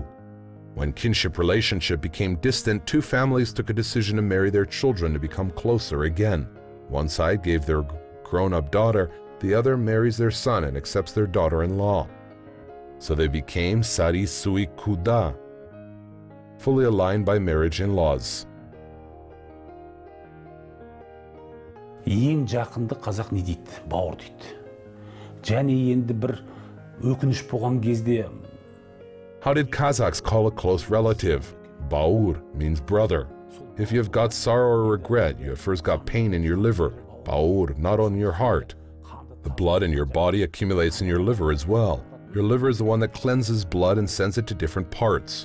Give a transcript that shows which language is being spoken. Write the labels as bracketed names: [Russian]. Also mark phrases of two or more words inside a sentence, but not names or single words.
[English] When kinship relationship became distant, 2 families took a decision to marry their children to become closer again. One side gave their grown-up daughter, the other marries their son and accepts their daughter-in-law. So they became [Kazakh] sari sui kuda, [English] fully aligned by marriage in-laws. [Kazakh] Ең жақынды қазақ не дейді? Бауыр дейді. Және енді бір өкініш болған кезде. [English] How did Kazakhs call a close relative? Baur means brother. If you have got sorrow or regret, you have first got pain in your liver. Baur, not on your heart. The blood in your body accumulates in your liver as well. Your liver is the one that cleanses blood and sends it to different parts.